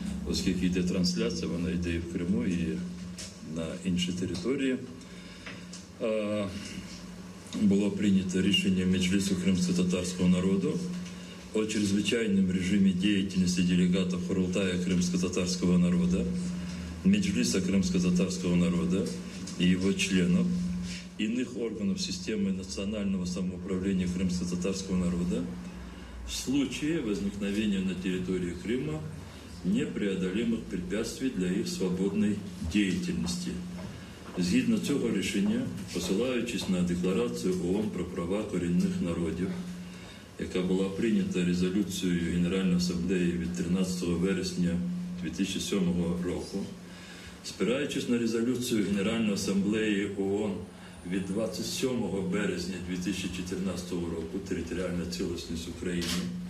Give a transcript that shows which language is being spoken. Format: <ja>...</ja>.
<uk>оскільки йде трансляція, вона йде і в Криму, і на інші території. Було прийнято рішення Меджлису кримсько-татарського народу</uk> <ru>о чрезвычайном режиме деятельности делегатов Курултая крымско-татарского народа, Меджлиса крымско-татарского народа и его членов, иных органов системы национального самоуправления крымско-татарского народа в случае возникновения на территории Крыма непреодолимых препятствий для их свободной деятельности.</ru> <uk>Згідно цього рішення, посилаючись на Декларацію ООН про права корінних народів, яка була прийнята резолюцією Генеральної асамблеї від 13 вересня 2007 року, спираючись на резолюцію Генеральної асамблеї ООН від 27 березня 2014 року «Територіальна цілісність України»,</uk>